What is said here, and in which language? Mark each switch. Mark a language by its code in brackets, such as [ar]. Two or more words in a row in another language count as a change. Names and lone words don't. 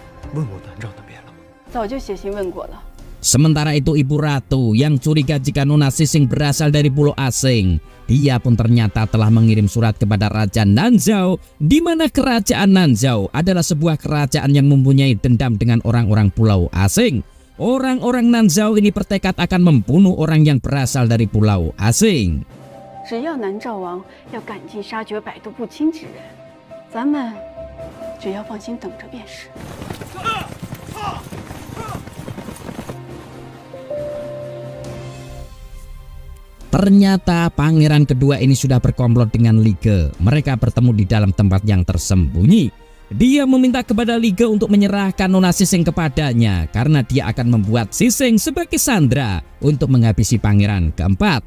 [id] Sementara itu Ibu Ratu yang curiga jika Nona Sising berasal dari pulau asing. Dia pun ternyata telah mengirim surat kepada Raja Nanzhao, di mana kerajaan Nanzhao adalah sebuah kerajaan yang mempunyai dendam dengan orang-orang pulau asing. Orang-orang Nanzhao ini bertekad akan membunuh orang yang berasal dari pulau asing. [zh] 只要南诏王要赶尽杀绝百毒不侵之人，咱们只要放心等着便是。 [id] Ternyata pangeran kedua ini sudah berkomplot dengan Li Ge. Mereka bertemu di dalam tempat yang tersembunyi. Dia meminta kepada Li Ge untuk menyerahkan Nona Sising kepadanya karena dia akan membuat Sising sebagai sandera untuk menghabisi pangeran keempat.